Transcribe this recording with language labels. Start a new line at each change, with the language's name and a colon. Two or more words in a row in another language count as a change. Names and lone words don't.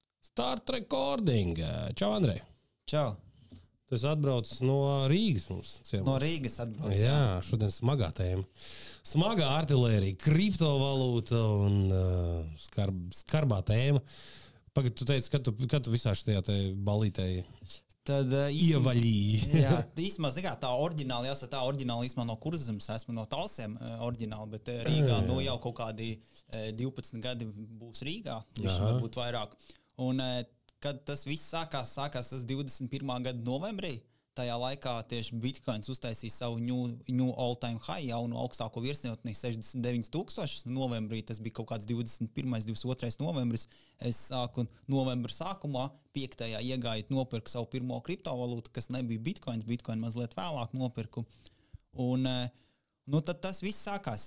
English: Start recording.
Latvian: Čau, Andrej. Čau. Tu esi atbraucis no Rīgas mums. Ciemos. No Rīgas atbraucis. Jā, šodien smagā tēma. Smagā artilērija, kriptovalūta un skarbā tēma. Pagad, tu teici, kad tu visā šajā te balītē Tad ievaļīji. Jā, īstenībā, tā oriģināli, jāsaka, tā oriģināli īstenībā no Kurzemes, esmu no Talsiem oriģināli, bet Rīgā jau kaut kādi 12 gadi būs Rīgā, viņš varbūt vairāk. Un kad tas viss sākās tas 21. gada novembrī, tajā laikā tieši Bitcoins uztaisīja savu
English: new all-time high,
Latvian: jaunu augstāko virsniotni 69,000 novembrī, tas bija kaut kāds 21. 22. novembris. Es sāku novembra sākumā, 5. iegāju nopirku savu pirmo kriptovalūtu, kas nebija Bitcoins, Bitcoin mazliet vēlāk nopirku. Un tad tas viss sākās.